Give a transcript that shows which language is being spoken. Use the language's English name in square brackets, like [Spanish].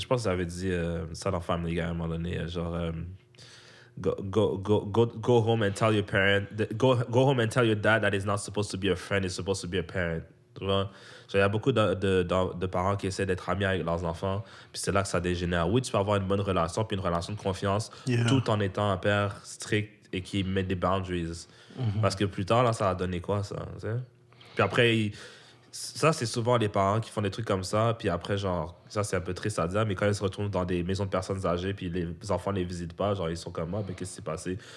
[French] Je pense qu'il avait dit ça dans Family Guy à un moment donné. [English] Genre, go home and tell your parent, go home and tell your dad that he's not supposed to be a friend, he's supposed to be a parent. [French] Tu vois? Genre, il y a beaucoup de parents qui essaient d'être amis avec leurs enfants, puis c'est là que ça dégénère. Oui, tu peux avoir une bonne relation, puis une relation de confiance, [English] Yeah. [French] tout en étant un père strict et qui met des boundaries. Parce que plus tard, là, ça va donner quoi, ça? Tu sais? Puis après, ça, c'est souvent les parents qui font des trucs comme ça, puis après, genre, ça, c'est un peu triste à dire, mais quand ils se retrouvent dans des maisons de personnes âgées, puis les enfants ne les visitent pas, genre, ils sont comme, mais qu'est-ce qui s'est passé?